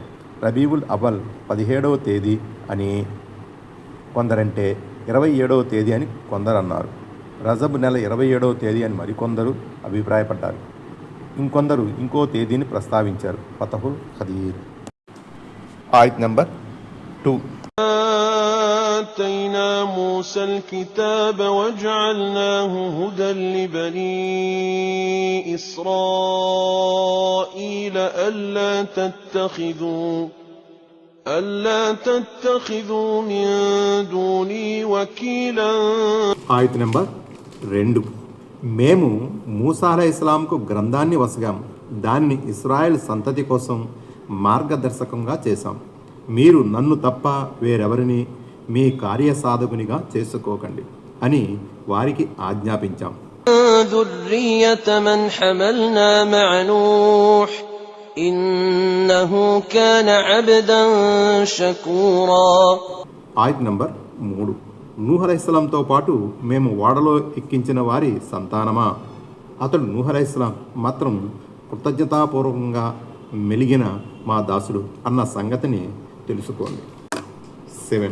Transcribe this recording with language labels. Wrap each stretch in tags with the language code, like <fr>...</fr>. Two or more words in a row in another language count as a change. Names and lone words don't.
<te>రబీవుల్ అవల్ 17వ తేదీ అని కొందరంటే 27వ తేదీ అని కొందరు అన్నారు. రజబ్ నెల 27వ తేదీ అని మరికొందరు అభిప్రాయపడ్డారు. ఇంకొందరు ఇంకో తేదీని ప్రస్తావించారు. ఫతహుల్ ఖదీర్. ఆయత్ నంబర్ 2.</te> <ar>آتينا موسى الكتاب وجعلناه هدى لبني إسرائيل ألا تتخذوا من دوني وكيلا.</ar> <te>ఆయత్ నంబర్ 2. మేము మూసా అలైహిస్సలాంకు గ్రంథాన్ని వసగాము, దానిని ఇస్రాయేల్ సంతతి కోసం మార్గదర్శకంగా చేశాం. మీరు నన్ను తప్ప వేరెవరిని మీ కార్యసాధకునిగా చేసుకోకండి అని వారికి ఆజ్ఞాపించాం.</te> <ar>ذُرِّيَّةَ مَنْ حَمَلْنَا مَعَ نُوحٍ إِنَّهُ كَانَ عَبْدًا شَكُورًا.</ar> <te>ఆయత్ నంబర్ 3. నూహ్ అలైహిస్సలాంతో పాటు మేము ఓడలో ఎక్కించిన వారి సంతానమా, అతడు నూహ్ అలైహిస్సలాం మాత్రం కృతజ్ఞతాపూర్వకంగా మెలిగిన మా దాసుడు అన్న సంగతిని తెలుసుకోండి. 7.</te>